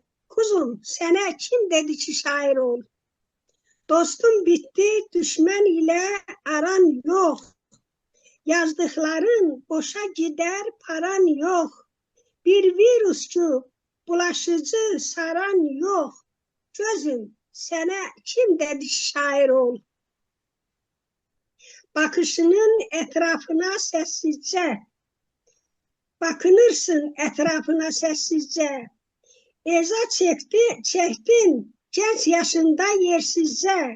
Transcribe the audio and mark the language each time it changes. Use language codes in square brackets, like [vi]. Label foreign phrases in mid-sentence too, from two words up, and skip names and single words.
[az] Kuzum, sənə kim dedi ki, şair ol? Dostum bitdi, düşmən ilə aran yox. Yazdıqların boşa gider, paran yox. Bir virus ki, bulaşıcı saran yox. Gözüm, sənə kim dedi şair ol? [tr] bakışının etrafına sessizce, bakınırsın etrafına sessizce. Eza çektin genç yaşında yersizce.